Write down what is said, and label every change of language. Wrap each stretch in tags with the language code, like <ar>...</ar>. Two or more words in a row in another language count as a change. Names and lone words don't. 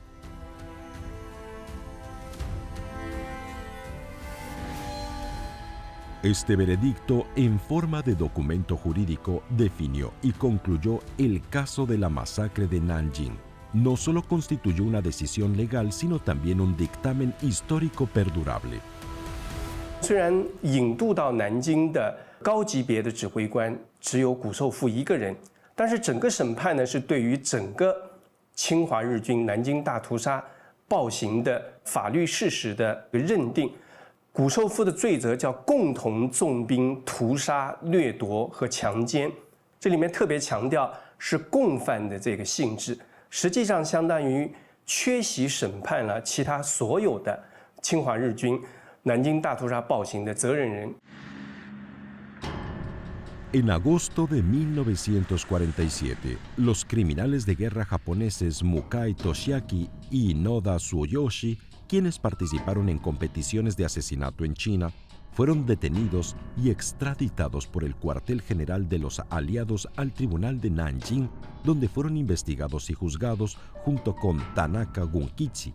<es>Este veredicto, en forma de documento jurídico, definió y concluyó el caso de la masacre de Nanjing. No solo constituyó una decisión legal, sino también un dictamen histórico perdurable.</es> <zh>虽然引渡到南京的高级别的指挥官只有谷寿夫一个人，但是整个审判呢是对于整个侵华日军南京大屠杀暴行的法律事实的认定。谷寿夫的罪责叫共同纵兵屠杀、掠夺和强奸，这里面特别强调是共犯的这个性质，实际上相当于缺席审判了其他所有的侵华日军南京大屠杀暴行的责任人。</zh> <es>En agosto de 1947, los criminales de guerra japoneses Mukai Toshiaki y Noda Tsuyoshi, quienes participaron en competiciones de asesinato en China, fueron detenidos y extraditados por el cuartel general de los aliados al tribunal de Nanjing, donde fueron investigados y juzgados junto con Tanaka Gunkichi.</es>